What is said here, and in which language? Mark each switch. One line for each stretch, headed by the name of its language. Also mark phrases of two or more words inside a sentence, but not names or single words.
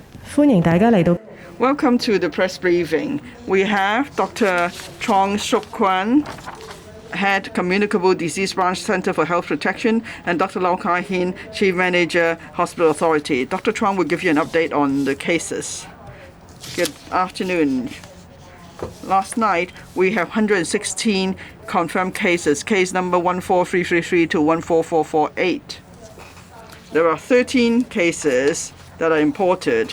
Cantonese: 歡迎大家嚟到。
English: Welcome to the press briefing. We have Dr. Chong Suk Kwan, Head Communicable Disease Branch Center for Health Protection, and Dr. Lau Kai Hin, Chief Manager, Hospital Authority. Dr. Chuang will give you an update on the cases. Good afternoon. Last night, we have 116 confirmed cases, case number 14333 to 14448. There are 13 cases that are imported.